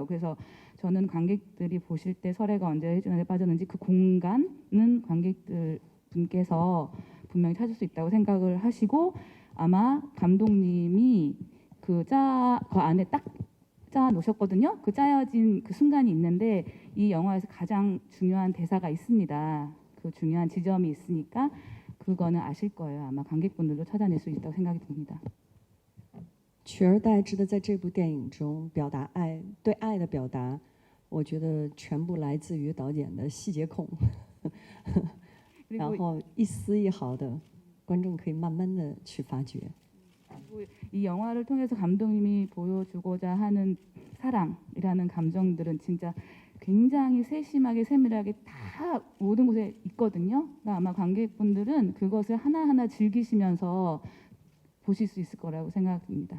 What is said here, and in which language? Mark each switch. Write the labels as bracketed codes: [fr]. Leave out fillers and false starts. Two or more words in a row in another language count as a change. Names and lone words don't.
[ko] 그래서 저는 관객들이 보실 때 설애가 언제 혜준한테 빠졌는지 그 공간은 관객들 분께서 분명히 찾을 수 있다고 생각을 하시고 아마 감독님이 그 안에 딱 짜 놓으셨거든요. 그 짜여진 그 순간이 있는데 이 영화에서 가장 중요한 대사가 있습니다. 그 중요한 지점이 있으니까 그거는 아실 거예요. 아마 관객분들도 찾아낼 수 있다고 생각이 듭니다. [zh] 取而代之的在这部电影中表达爱，对爱的表达，我觉得全部来自于导演的细节控，然后一丝一毫的，观众可以慢慢的去发掘。 [ko] 이 영화를 통해서 감독님이 보여주고자 하는 사랑이라는 감정들은 진짜 굉장히 세심하게 세밀하게 다 모든 곳에 있거든요. 그러니까 아마 관객분들은 그것을 하나하나 즐기시면서 보실 수 있을 거라고 생각합니다.